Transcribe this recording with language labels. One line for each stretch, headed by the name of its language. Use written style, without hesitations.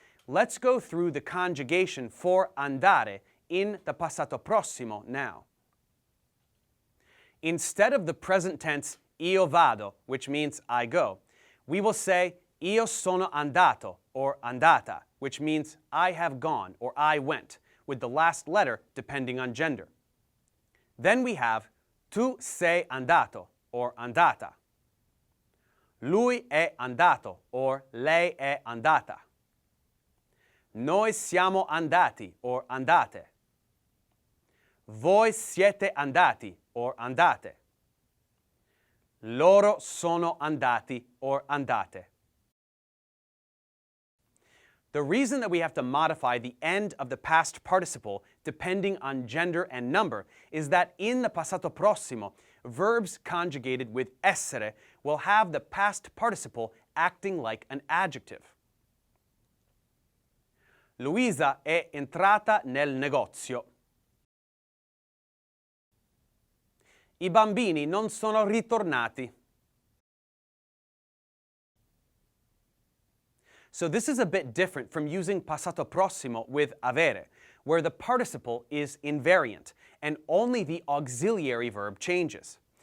English: Let's go through the conjugation for andare in the Passato Prossimo now. Instead of the present tense io vado, which means I go, we will say io sono andato or andata, which means I have gone or I went, with the last letter depending on gender. Then we have tu sei andato or andata.
Italian: Lui è andato or lei è andata. Noi siamo andati or andate. Voi siete andati or andate. Loro sono andati or andate.
English: The reason that we have to modify the end of the past participle depending on gender and number is that in the Passato Prossimo, verbs conjugated with essere will have the past participle acting like an adjective.
Italian: Luisa è entrata nel negozio. I bambini non sono ritornati.
English: So this is a bit different from using Passato Prossimo with avere, where the participle is invariant and only the auxiliary verb changes.